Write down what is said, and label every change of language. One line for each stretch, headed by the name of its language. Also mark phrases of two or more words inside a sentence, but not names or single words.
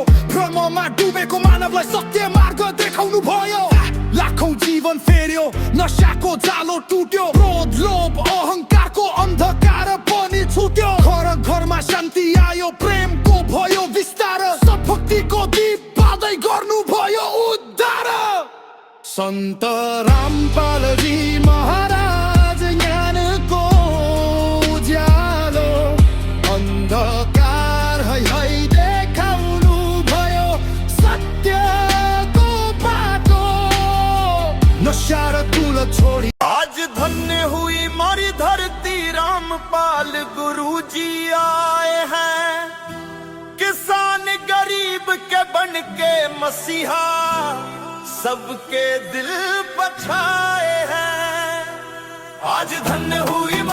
Nepali: भ्रममा डुबेको मानवलाई सत्य मार्ग देखाउनु भयो। लाखौं जीवन फेर्यो, नशाको जालो टुट्यो। क्रोध लोभ अहंकारको अन्धकार पनि छुट्यो। घर घरमा शान्ति आयो, प्रेमको भयो विस्तार। सद्भक्तिको दीप बाल्दै गर्नु भयो उद्धार। संत रामपाल जी महाराज ज्ञान को उज्यालो, अंधकार है देखाउनु भयो सत्यको बाटो। नशा र तुल छोडी
Hindi: आज धन्य हुई हमारी धरती, रामपाल गुरु जी आए हैं। किसान गरीब के बन के मसीहा, सबके दिल बचाए हैं। आज धन्य हुई